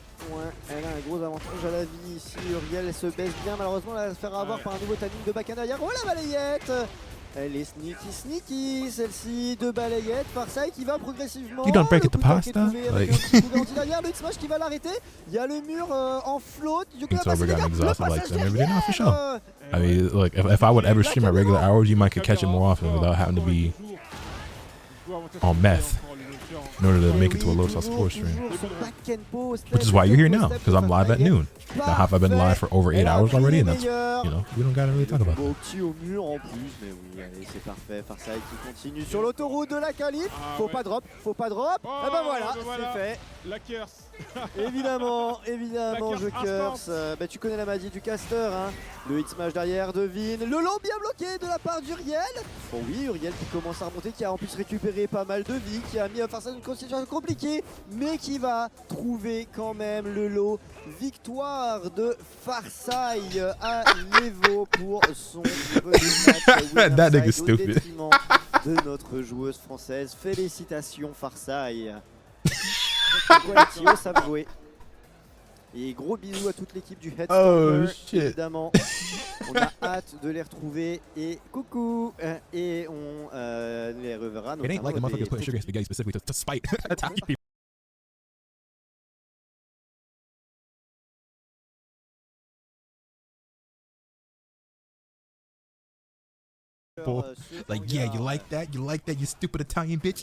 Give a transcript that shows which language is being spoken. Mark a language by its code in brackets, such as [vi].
[fr] Ouais, elle a un gros avantage à la vie ici. Uriel, elle se baisse bien. Malheureusement, elle va se faire avoir par un nouveau timing de Bakan derrière. Oh la balayette! Elle est sneaky celle-ci de balayette. Farsaille qui va progressivement. [en] You don't break it the pasta. Like... [fr] derrière le X-Smash qui va l'arrêter. Il y a le mur en float. [en] It's over, got exhausted like that. Maybe not for sure. I mean, look, if I would ever stream at regular hours, you might could catch it more often without having to be on meth in order to make it to a Lotus Sports stream. Which is why you're here now, because I'm live at noon. Now have I been live for over 8 hours already, and that's, you know, we don't gotta really talk about that. [fr] Petit au mur en plus, mais oui, allez, c'est parfait. Farsaille qui continue sur l'autoroute de la qualif. Faut pas drop. Et ben voilà, c'est fait. La curse. Évidemment, je curse. Bah, tu connais la magie du caster, hein. Le hit smash derrière devine. Le long bien bloqué de la part d'Uriel. Bon oui, Uriel qui commence à remonter, qui a en plus récupéré pas mal de vie, qui a mis Farsaille dans une situation compliquée, mais qui va trouver quand même le lot. Victoire de Farsaille à l'Evo pour son premier [en] That nigga [fr] match au [en] stupid. [fr] détriment de notre joueuse française. Félicitations Farsaille. Ça va jouer. Et gros bisous à toute l'équipe du Headstormer, évidemment. On a hâte de les retrouver et coucou. Et on les reverra notamment. [en] It ain't like the motherfuckers putting sugar in spaghetti specifically to spite Italian people. Like, yeah, you like that? You like that, you stupid Italian bitch?